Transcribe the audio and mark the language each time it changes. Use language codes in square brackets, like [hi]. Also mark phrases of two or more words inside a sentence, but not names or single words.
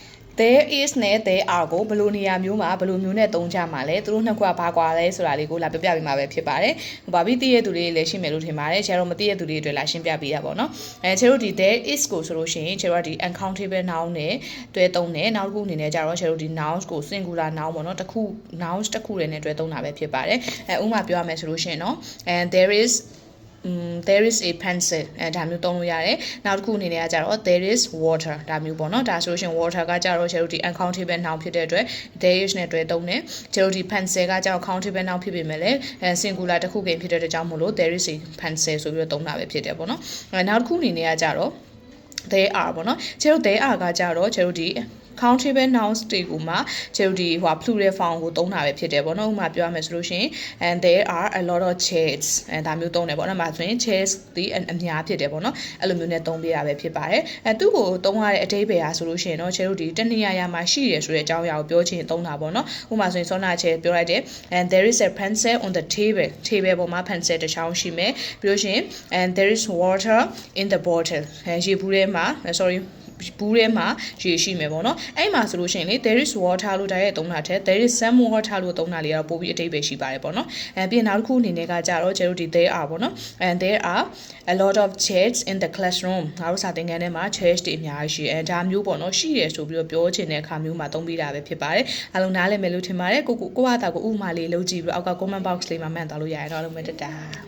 [en] there is [my] နဲ့ [en] there are [my] ကိုဘယ်လိုနေရာမျိုးမှာဘယ်လိုမျိုးနဲ့သုံးကြမှာလဲသူတို့နှစ်ခုကဘာကွာလဲဆိုတာလေးကိုလာပြပြပေးမှာပဲဖြစ်ပါတယ်။ဘာပြီးသိရတဲ့သူတွေလည်းရှိမယ်လို့ထင်ပါတယ်။ကျတော့မသိတဲ့သူတွေအတွက်လာရှင်းပြပေးတာပေါ့နော်။ကျတို့ဒီ [en] there is [my] ကိုဆိုလို့ရှိရင်ကျတော့ဒီ [en] uncountable noun [my] နဲ့တွဲသုံးတယ်။နောက်တစ်ခုအနေနဲ့ကျတော့ကျတို့ဒီ nouns ကို [en] singular noun [my] ပေါ့နော်။တစ်ခု nouns တစ်ခုနဲ့တွဲသုံးတာပဲဖြစ်ပါတယ်။ဥပမာပြောရမယ်ဆိုလို့ရှိရင်နော် [en] and there is a pencil [my] ဒါမျိုးသုံးလို့ရတယ်နောက်တစ်ခုအနေနဲ့ကကြတော့ [en] there is water [my] ဒါမျိုးပေါ့နော်ဒါဆိုရှင် water ကကြတော့ကျတို့ဒီ [en] uncountable noun [my] ဖြစ်တဲ့အတွက် [en] there is [my] နဲ့တွဲသုံးတယ်ကျတို့ဒီ pencil ကကြတော့ [en] countable noun [my] ဖြစ်ပေမဲ့လည်းsingular တစ်ခုကိဖြစ်တဲ့အတွက်ကြောင့်မို့လို့ [en] there is a pencil [my] ဆိုပြီးတော့သုံးတာပဲဖြစ်တယ်ပေါ့နော်နောက်တစ်ခုအနေနဲ့ကကြတော့ [en] there are [my] ပေါ့နော်ကျတို့ [en] there are [my] ကကြတော့ကျတို့ဒီ [en] countable nouns [my] တွေကိုမှကျတို့ဒီ [en] plural form [my] ကိုသုံးတာပဲဖြစ်တယ်ပေါ့နော်ဥပမာပြောရမယ်ဆိုလို့ရှိရင် [en] and there are a lot of chairs [my] ဒါမျိုးသုံးတယ်ပေါ့နော်မှာဆိုရင် chairs ဒီအများဖြစ်တယ်ပေါ့ နော်အဲ့လိုမျိုးနဲ့သုံးပြရပဲဖြစ်ပါတယ်သူ့ကိုသုံးရတဲ့အဓိပ္ပာယ်အားဆိုလို့ရှိရင်တော့ကျတို့ဒီတနေရာရာမှာရှိရဆိုတဲ့အကြောင်းအရာကိုပြောချင်သုံးတာပေါ့နော်ဥပမာဆိုရင်စောနာချေ ပြောလိုက်တယ် [en] and there is a pencil on the table [my] ပေါ်မှာ pencil တစ်ချောင်းရှိမယ်ပြီးလို့ရှိရင် [en] and there is water in the bottle [my] ရေဘူးထဲမှာ sorryဘူးထဲမှာရေရှိမယ်ပေါ့နော်အဲ့မှာဆိုလို့ရှိရင်လေ [en] there is water [my] လို့တိုက်ရိုက်သုံးတာထက် [en] there is some water [my] လို့သုံးတာလေးကတော့ပိုပြီးအဓိပ္ပာယ်ရှိပါတယ်ပေါ့နော်ပြီးနောက်တစ်ခုအနေနဲ့ကကြတော့ကျတို့ဒီ [en] there are [my] ပေါ့နော် [en] and there are a lot of chairs in the classroom [my] ငါတို့စာသင်ခန်းထဲမှာ chairs တွေအများကြီးရှိဒါမျိုးပေါ့နော်ရှိရဆိုပြီးတော့ပြောချင်တဲ့အခါမျိုးမှာသုံးပြီးတာပဲဖြစ်ပါတယ်အားလုံးနားလည်မယ်လို့ထင်ပါတယ်ကိုကတာကိုဥပမာလေးလုပ်ကြည့်ပြီးတော့အောက်က comment box လေးမှာမှတ်သွားလို့ရရင်တော့အားလုံးပဲတတာ